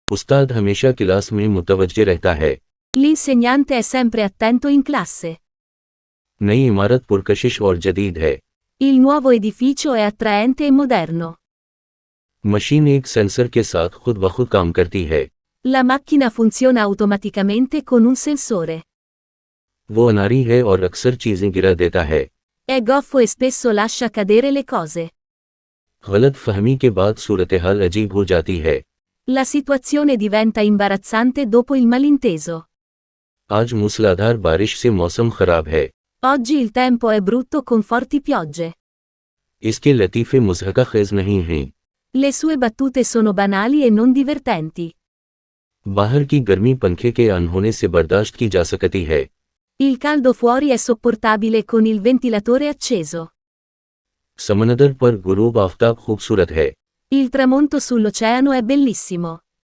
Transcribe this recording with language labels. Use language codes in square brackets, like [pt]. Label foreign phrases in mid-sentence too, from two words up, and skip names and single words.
[ur] استاد ہمیشہ کلاس میں متوجہ رہتا ہے. [it] L'insegnante è sempre attento in classe. [ur] نئی عمارت پرکشش اور جدید ہے. [it] Il nuovo edificio è attraente e moderno. [ur] مشین ایک سینسر کے ساتھ خود بخود کام کرتی ہے. [it] La macchina funziona automaticamente con un sensore. [ur] وہ اناڑی ہے اور اکثر چیزیں گرا دیتا ہے. [it] È goffo e spesso lascia cadere le cose. [ur] غلط فہمی کے بعد صورتِ حال عجیب ہو جاتی ہے. [it] La situazione diventa imbarazzante dopo il malinteso. [ur] آج موسلا دھار بارش سے موسم خراب ہے. [it] Oggi il tempo è brutto con forti piogge. [ur] اس کے لطیفے مضحکہ خیز نہیں ہیں. [it] Le sue battute sono banali e non divertenti. [ur] باہر کی گرمی پنکھے کے آن ہونے سے برداشت کی جا سکتی ہے. [it] Il caldo fuori è sopportabile con il ventilatore acceso. [ur] سمندر پر غروبِ آفتاب خوبصورت ہے. [it] Il tramonto sull'oceano è bellissimo.